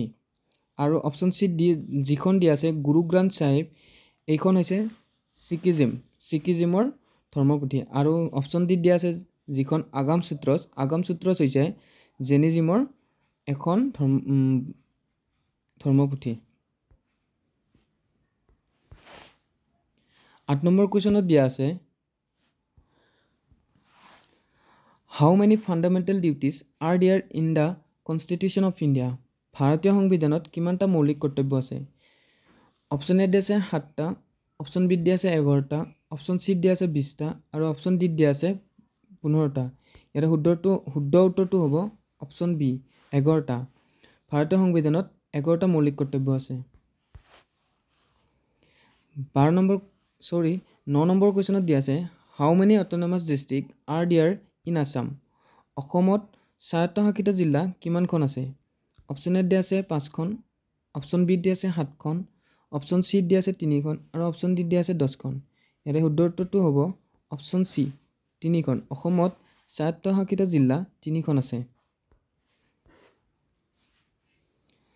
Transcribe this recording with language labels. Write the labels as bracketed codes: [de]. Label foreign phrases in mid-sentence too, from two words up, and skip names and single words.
[as] আৰু অপচন চি যিখন দিয়া আছে গুৰু গ্ৰন্থ চাহিব এইখন হৈছে ছিকিজিমৰ ধৰ্মপুথি। আৰু অপচন ডি দিয়া আছে যিখন আগম সূত্ৰছ, আগম সূত্ৰছ হৈছে জেনিজিমৰ এখন ধৰ্মপুথি। 8 নম্বৰ কুৱেশ্যনত দিয়া আছে [en] How many fundamental duties are there in the Constitution of India? [as] ভাৰতীয় সংবিধানত কিমানটা মৌলিক কৰ্তব্য আছে? অপচন এ দিয়া আছে 7টা, অপচন বি দিয়া আছে 11টা, অপচন চি দিয়া আছে 20টা আৰু অপচন ডি দিয়া আছে 15টা। ইয়াৰে শুদ্ধ উত্তৰটো হ'ব অপচন বি 11টা। ভাৰতীয় সংবিধানত 11টা মৌলিক কৰ্তব্য আছে। 9 নম্বৰ কুৱেশ্যনত দিয়া আছে [en] How many autonomous districts are there in Assam? [as] অসমত স্বায়ত্তশাসিত জিলা কিমানখন আছে? অপচন এ দিয়া আছে 5খন, অপচন বি দিয়া আছে 7খন, অপচন চি দিয়া আছে 3খন আৰু অপচন ডি দিয়া আছে 10খন। ইয়াৰে শুদ্ধ উত্তৰটো হ'ব অপচন চি 3খন। অসমত স্বায়ত্তশাসিত জিলা 3খন আছে।